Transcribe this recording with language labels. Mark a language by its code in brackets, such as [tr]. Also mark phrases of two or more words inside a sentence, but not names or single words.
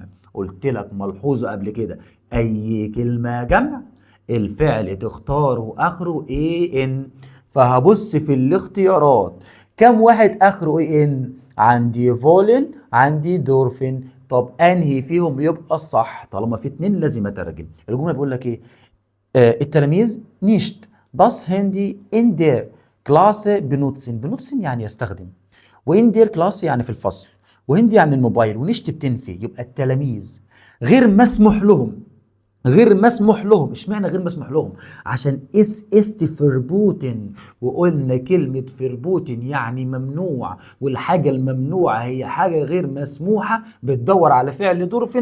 [ar] قلت لك ملحوظه قبل كده، اي كلمه جمع الفعل تختاره اخره اي ان. فهبص في الاختيارات كم واحد اخره اي ان؟ عندي فولن، عندي دورفين. طب انهي فيهم يبقى الصح؟ طالما في اتنين لازم اترجم. الجمله بيقول لك ايه؟ التلاميذ [de] nicht das Handy in der Klasse benutzen. [ar] benutzen يعني يستخدم، و [de] in der Klasse [ar] يعني في الفصل، وهندي يعني الموبايل، ونشت بتنفي. يبقى التلاميذ غير مسموح لهم. غير مسموح لهم. اشمعنى غير مسموح لهم؟ عشان [de] ist verboten, [ar] وقلنا كلمة فربوتن يعني ممنوع، والحاجة الممنوعة هي حاجة غير مسموحة بتدور على فعل دورفن.